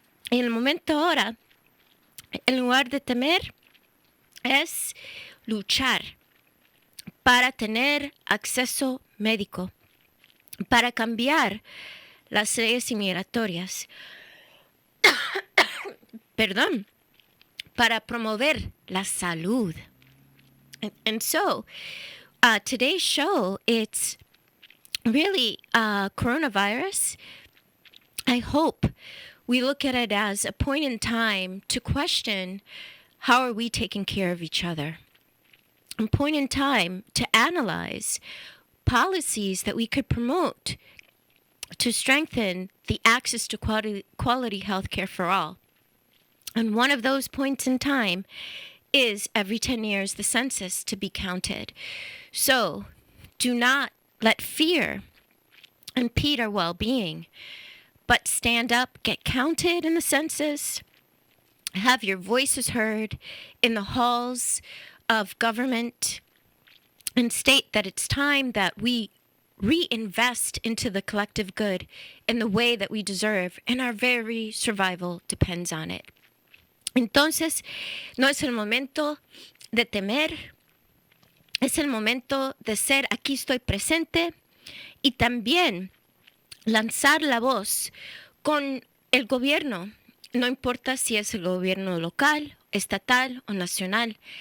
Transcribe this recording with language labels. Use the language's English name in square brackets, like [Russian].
[Spanish] En el momento ahora, en lugar de temer, es luchar para tener acceso médico, para cambiar las leyes inmigratorias, perdón, para promover la salud. [English] And so, today's show, it's really coronavirus. I hope we look at it as a point in time to question how are we taking care of each other. A point in time to analyze policies that we could promote to strengthen the access to quality health care for all. And one of those points in time is every 10 years the census to be counted. So do not let fear impede our well-being, but stand up, get counted in the census, have your voices heard in the halls of government, and state that it's time that we reinvest into the collective good in the way that we deserve, and our very survival depends on it. [Spanish] Entonces, no es el momento de temer, es el momento de ser aquí estoy presente y también lanzar la voz con el gobierno, no importa si es el gobierno local, estatal o nacional.